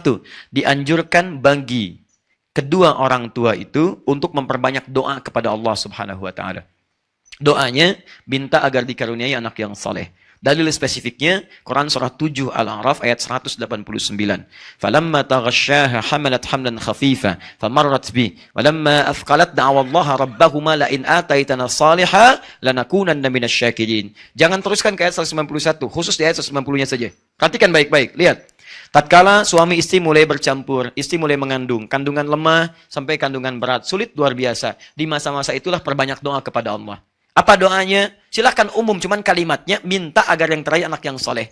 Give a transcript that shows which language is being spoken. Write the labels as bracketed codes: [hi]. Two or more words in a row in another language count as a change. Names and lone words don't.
[id] Dianjurkan bagi kedua orang tua itu untuk memperbanyak doa kepada Allah [ar] سبحانه وتعالى. [id] Doanya, minta agar dikaruniai anak yang saleh. Dalil spesifiknya, Quran surah 7 Al-A'raf ayat 189. [ar] فلما تغشاها حملت حملا خفيفا فمرت به. فلما أثقلت دعوا الله ربهما لئن آتيتنا صالحا لنكونن من الشاكرين. [id] Jangan teruskan ke ayat 191, khusus di ayat 190-nya saja. Perhatikan baik-baik, lihat. Tatkala suami istri mulai bercampur, istri mulai mengandung, kandungan lemah sampai kandungan berat, sulit luar biasa. Di masa-masa itulah perbanyak doa kepada Allah. Apa doanya? Silahkan umum, cuman kalimatnya minta agar yang terakhir anak yang soleh.